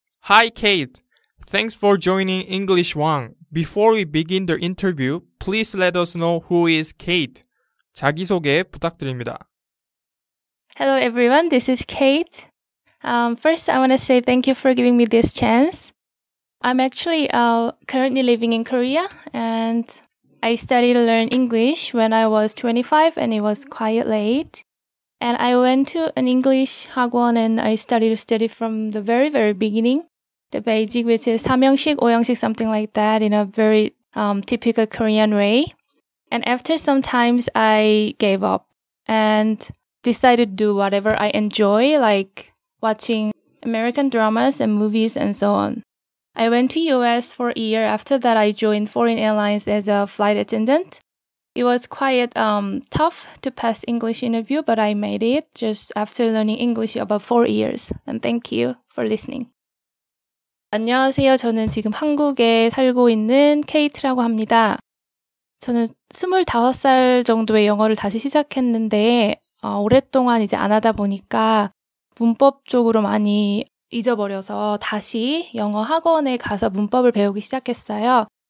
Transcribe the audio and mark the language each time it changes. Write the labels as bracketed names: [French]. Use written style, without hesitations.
[English] Hi Kate, thanks for joining English Wang. Before we begin the interview, please let us know who is Kate. [Korean] 자기소개 부탁드립니다. [English] Hello everyone, this is Kate. First, I want to say thank you for giving me this chance. I'm actually currently living in Korea, and I studied to learn English when I was 25 and it was quite late. And I went to an English 학원 and I studied from the very, very beginning. The basic, which is 3형식, 5형식, something like that, in a very typical Korean way. And after some times, I gave up and decided to do whatever I enjoy, like watching American dramas and movies and so on. I went to US for a year. After that, I joined foreign airlines as a flight attendant. It was quite tough to pass English interview, but I made it just after learning English about 4 years. And thank you for listening. [Korean] 안녕하세요. 저는 지금 한국에 살고 있는 케이트라고 합니다. 저는 25살 정도의 영어를 다시 시작했는데 오랫동안 이제 안 하다 보니까 문법적으로 많이 잊어버려서 다시 영어 학원에 가서 문법을 배우기 시작했어요.